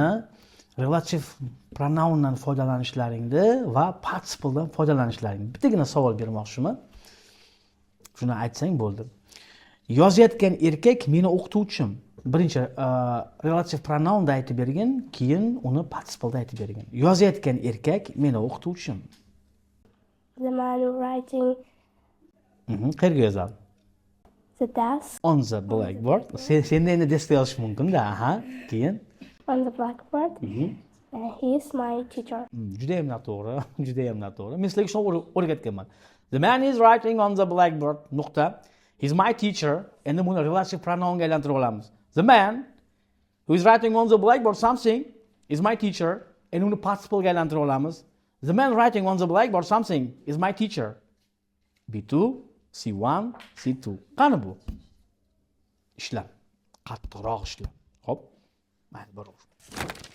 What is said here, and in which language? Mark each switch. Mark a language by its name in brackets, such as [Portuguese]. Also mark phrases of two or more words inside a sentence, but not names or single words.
[English] Relative pronoundan [Uzbek] foydalanishlaringni va participledan foydalanishlaringni. Bittagina savol bermoqchiman. Shuni aytsang bo'ldi. Yozayotgan erkak meni o'qituvchim. Birinchi [English] relative pronounda [Uzbek] aytib bergan, keyin uni participleda aytib bergan. Yozayotgan erkak meni o'qituvchim. [English] The man writing [Uzbek] Qayerga yozadi? [English] the desk On the blackboard. [Uzbek] Senda endi deskda yozish mumkin-da, aha. Keyin [English] on the blackboard. He is my teacher. [Uzbek] Juda ham noto'g'ri, juda ham noto'g'ri. Men sizlarga shuni o'rgatganman. [English] The man is writing on the blackboard. Nuqta. He's my teacher. [Uzbek] Endi buni [English] relative pronounga [Uzbek] aylantirib olamiz. [English] The man who is writing on the blackboard something is my teacher. [Uzbek] Endi uni participlega aylantirib olamiz. [English] The man writing on the blackboard something is my teacher. [Uzbek] B2, C1, C2. Qani bu? Ishla. Qattiqroq ishla. Xo'p. Mayli, boraver.